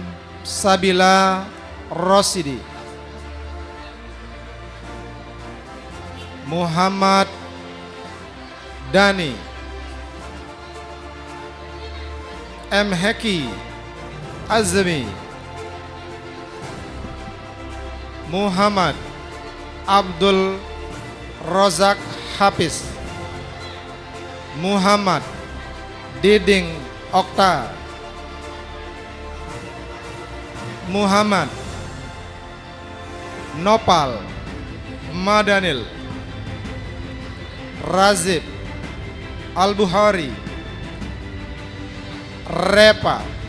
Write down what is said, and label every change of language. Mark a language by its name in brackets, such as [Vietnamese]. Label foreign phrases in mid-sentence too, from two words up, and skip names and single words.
[Indonesian] Sabila Rosidi, Muhammad Dani, M. Heki Azmi, Muhammad Abdul Rozak Hafiz, Muhammad Diding Okta, Muhammad Nopal Madanil, Razib Al-Buhari, Repa,